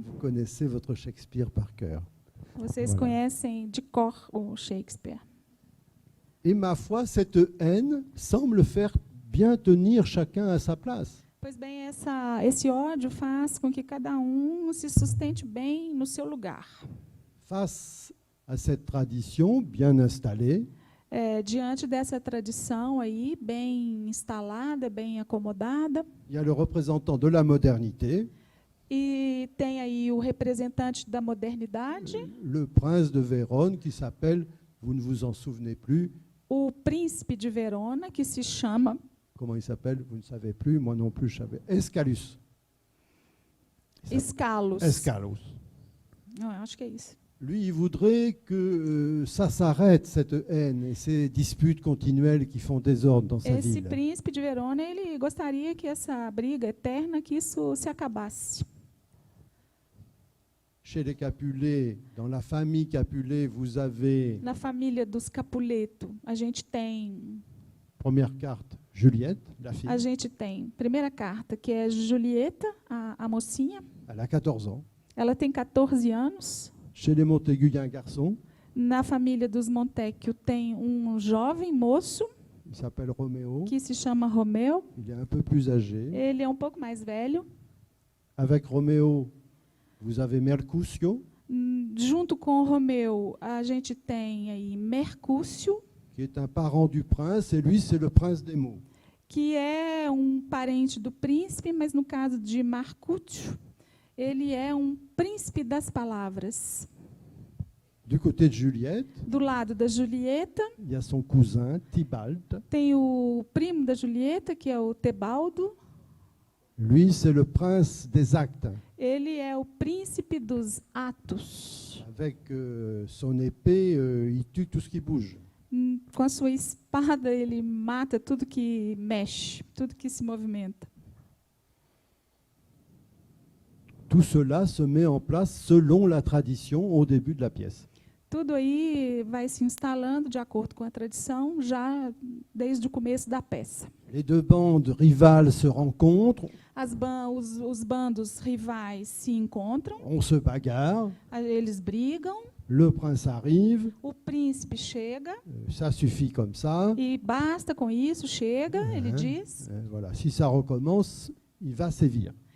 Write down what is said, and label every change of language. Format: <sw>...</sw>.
<fr>Vous connaissez votre Shakespeare par cœur.</fr> <pt>Vocês</pt> <fr>Voilà.</fr> <pt>conhecem de cor o Shakespeare.</pt> <fr>Et ma foi, cette haine semble faire bien tenir chacun à sa place.</fr> <pt>Pois bem, esse ódio faz com que cada um se sustente bem no seu lugar.</pt> <fr>Face à cette tradition bien installée,</fr> <pt>Diante dessa tradição aí, bem instalada, bem acomodada,</pt> <fr>il y a le représentant de la modernité,</fr> <pt>e tem aí o representante da modernidade,</pt> <fr>le prince de Vérone, qui s'appelle, vous ne vous en souvenez plus,</fr> <pt>o príncipe de Verona, que se chama</pt> <fr>comment il s'appelle, vous ne savez plus, moi non plus je savais, Escalus.</fr> <pt>Escalos.</pt> <fr>Escalus.</fr> <pt>Não, eu acho que é isso.</pt> <fr>Lui, il voudrait que ça s'arrête, cette haine et ces disputes continuelles qui font désordre dans sa</fr> <pt>Esse</pt> <fr>ville.</fr> <pt>príncipe de Verona, ele gostaria que essa briga eterna, que isso se acabasse.</pt> <fr>Chez les Capulet, dans la famille Capulet, vous avez,</fr> <pt>Na família dos Capuleto, a gente tem</pt> <fr>première carte, Juliette, la fille.</fr> <pt>A gente tem, primeira carta, que é Julieta, a mocinha.</pt> <fr>Elle a 14 ans.</fr> <pt>Ela tem 14 anos.</pt> <fr>Chez les Montaigu, il y a un garçon,</fr> <pt>Na família dos Montecchio tem um jovem moço</pt> <fr>il s'appelle Roméo,</fr> <pt>que se chama Romeu.</pt> <fr>il est un peu plus âgé.</fr> <pt>Ele é um pouco mais velho.</pt> <fr>Avec Roméo, vous avez Mercutio,</fr> <pt>Junto com o Romeu, a gente tem aí Mercúcio,</pt> <fr>qui est un parent du prince, et lui, c'est le prince des mots.</fr> <pt>que é um parente do príncipe, mas no caso de Marcúcio, ele é um príncipe das palavras.</pt> <fr>Du côté de Juliette,</fr> <pt>Do lado da Julieta,</pt> <fr>il y a son cousin, Tybalt.</fr> <pt>tem o primo da Julieta, que é o Tebaldo.</pt> <fr>Lui, c'est le prince des actes.</fr> <pt>Ele é o príncipe dos atos.</pt> <fr>Avec son épée, il tue tout ce qui bouge.</fr> <pt>Com a sua espada, ele mata tudo que mexe, tudo que se movimenta.</pt> <fr>Tout cela se met en place selon la tradition au début de la pièce.</fr> <pt>Tudo aí vai se instalando de acordo com a tradição, já desde o começo da peça.</pt> <fr>Les deux bandes rivales se rencontrent,</fr> <pt>Os bandos rivais se encontram,</pt> <fr>on se bagarre,</fr> <pt>eles brigam,</pt> <fr>le prince arrive,</fr> <pt>o príncipe chega,</pt> <fr>ça suffit comme ça.</fr> <pt>e basta com isso, chega, ele diz.</pt> <fr>Voilà. Si ça recommence, il va sévir.</fr>